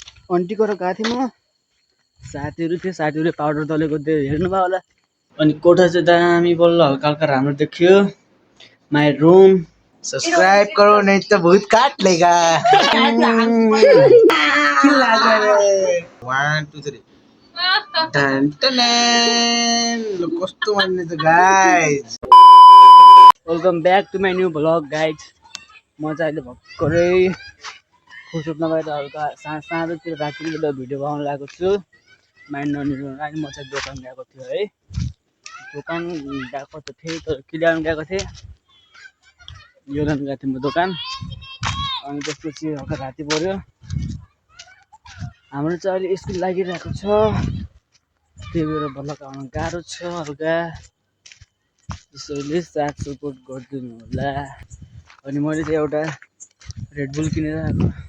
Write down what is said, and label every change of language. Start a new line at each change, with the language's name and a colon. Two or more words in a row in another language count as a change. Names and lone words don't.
Nepali: आन्टीको र गएको थिएँ म साथीहरू थियो साथीहरूले पाउडर दलेको त्यो हेर्नुभयो होला अनि कोठा चाहिँ दामी बल्ल हल्का हल्का राम्रो देखियो
English: my room
Hindi: सब्सक्राइब करो नहीं तो भूत काट लेगा
English: One, two, three. Dun, dun, dun. Look,
Nepali: कस्तो मान्ने त गाइज
English: welcome back to my new vlog guys
Nepali: म चाहिँ अहिले भर्खरै फुर्सद नभएर हल्का साँझतिर रातितिर भिडियो बनाउनु लागेको छु माइन्ड नलिनु लागि म चाहिँ दोकान गएको थियो है दोकान गएको त थिएँ तर किलाउनु गएको थिएँ यो लानु गएको थिएँ म दोकान अनि त्यसपछि हल्का राति पऱ्यो हाम्रो चाहिँ अहिले स्कुल लागिरहेको छ त्यही भएर भ्लग आउनु गाह्रो छ हल्का त्यसैले साथ सपोर्ट गरिदिनु होला अनि मैले चाहिँ एउटा रेडबुल किनेर आएको